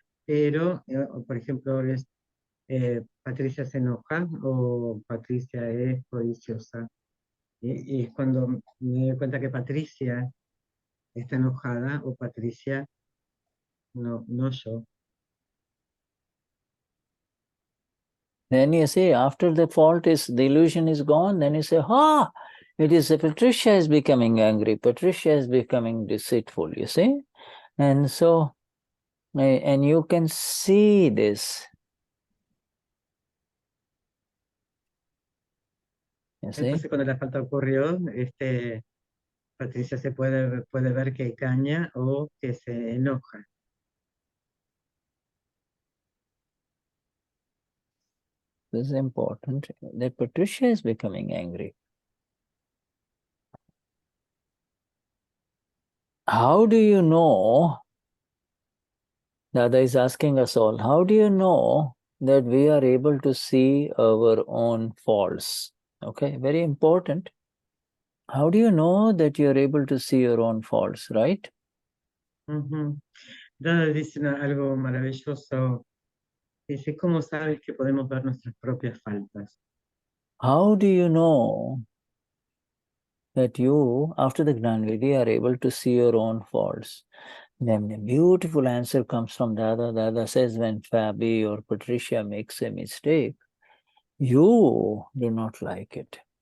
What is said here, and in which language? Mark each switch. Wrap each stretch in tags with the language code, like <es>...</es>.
<es>Pero, por ejemplo, Patricia se enoja o Patricia es codiciosa. Y es cuando me doy cuenta que Patricia está enojada o Patricia, no yo.</es> <en>Then you see, after the illusion is gone, then you say, it is Patricia is becoming angry, Patricia is becoming deceitful, you see? And so, and you can see this. You see?</en> <es>Entonces cuando la falta ocurrió, Patricia se puede ver que caña o que se enoja.</es> <en>This is important, that Patricia is becoming angry. How do you know, Dada is asking us all, how do you know that we are able to see our own faults? Okay, very important. How do you know that you are able to see your own faults, right?</en> <es>Dada dice algo maravilloso. Dice, ¿cómo sabes que podemos ver nuestras propias faltas?</es> <en>How do you know that you, after the Gnan Vidi, are able to see your own faults? Then the beautiful answer comes from Dada. Dada says, when Fabi or Patricia makes a mistake, you do not like it.</en>